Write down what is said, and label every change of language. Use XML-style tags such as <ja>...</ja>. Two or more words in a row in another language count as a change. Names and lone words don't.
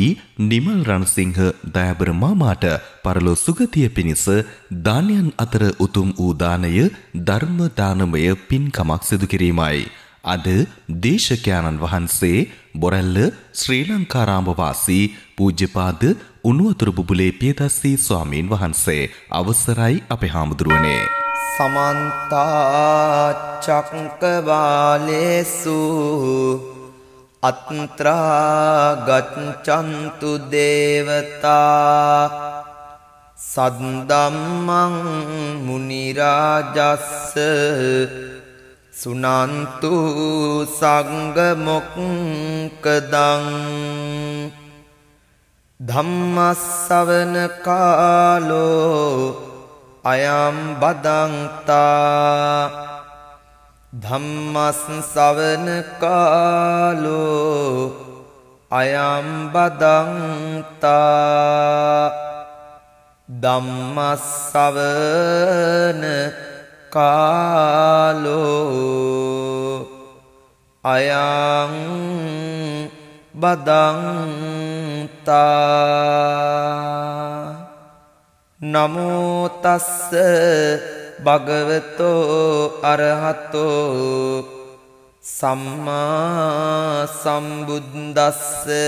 <si>නිමල් රණසිංහ දයාබර මාමාට පරලෝ සුගතිය පිණිස දානයන් අතර උතුම් වූ දානය ධර්ම දානමය පින්කමක් සිදු කිරීමයි. අද දේශකයන්න් වහන්සේ බොරැල්ල ශ්‍රී ලංකාරාම වාසී පූජ්‍යපාද උණුවතුරු බුබුලේ පියදස්සී ස්වාමීන් වහන්සේ අවසරයි අපේ හාමුදුරුවනේ.</si> <pi>समन्त चक्रवालेषु अत्रा गच्छन्तु देवता सद्दम्मं मुनिराजस्स सुनन्तु संगमुक्कदं धम्मස්සවන කාලෝ අයම් බදන්තා ධම්මස්සවන කාලෝ අයම් බදන්තා ධම්මස්සවන කාලෝ අයං බදන්තා නමෝ තස්ස භගවතෝ අරහතෝ සම්මා සම්බුද්දස්ස</pi>